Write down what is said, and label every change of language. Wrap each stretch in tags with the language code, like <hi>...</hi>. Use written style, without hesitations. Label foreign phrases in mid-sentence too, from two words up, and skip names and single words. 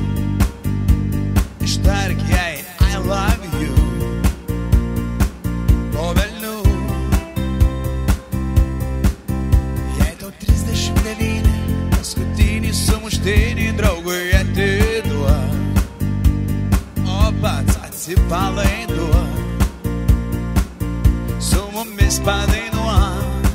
<lt>Ištark jai</lt> <en>I love you,</en> <lt>o velnių. Jei tau 39, paskutinį sumuštinį draugui atiduok, o pats atsipalaiduok, su mumis padainuok.</lt>